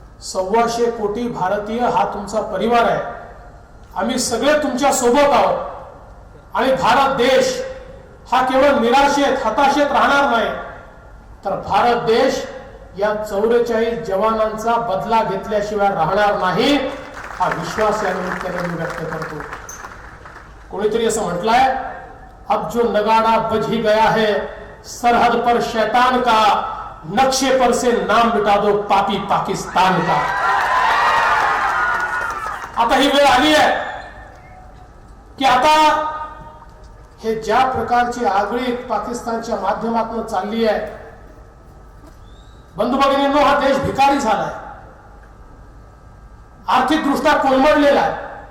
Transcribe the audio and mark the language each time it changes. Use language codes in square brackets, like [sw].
[mr] 125 कोटी भारतीय हा तुमचा परिवार आहे। आम्ही सगळे तुमच्या सोबत आहोत आणि भारत देश हा केवळ निराशेत, हताशेत राहणार नाही, तर भारत देश या 44 जवानांचा बदला घेतल्याशिवाय राहणार नाही, हा विश्वास या निमित्ताने मी व्यक्त करतो। कोणीतरी असं म्हटलंय, [hi] अब जो नगाड़ा बज ही गया है सरहद पर शैतान का, नक्शे पर से नाम मिटा दो पापी पाकिस्तान का। [mr] आता ही वेळ आली आहे की आता हे ज्या प्रकारची आगळी पाकिस्तानच्या माध्यमातून चालली आहे, बंधू भगिनींनो, हा देश भिकारी झालाय, आर्थिक दृष्ट्या कोलमडलेला आहे।